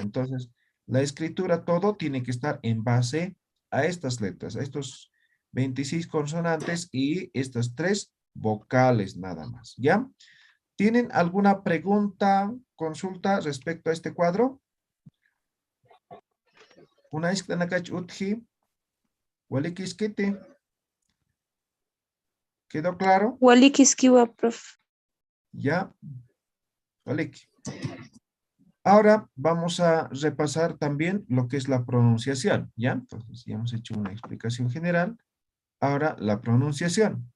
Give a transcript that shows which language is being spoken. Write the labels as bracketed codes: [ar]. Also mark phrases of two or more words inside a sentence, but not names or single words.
[es] Entonces, la escritura, todo tiene que estar en base a estas letras, a estos 26 consonantes y estas 3 vocales nada más, ¿ya? ¿Tienen alguna pregunta, consulta respecto a este cuadro? [ay] Una iskanakach utji, walikiskiti. [es] ¿Quedó claro? [ay] Walikiskiwa, prof. [es] Ya, waliki. Ahora vamos a repasar también lo que es la pronunciación, ¿ya? Entonces ya hemos hecho una explicación general. Ahora la pronunciación.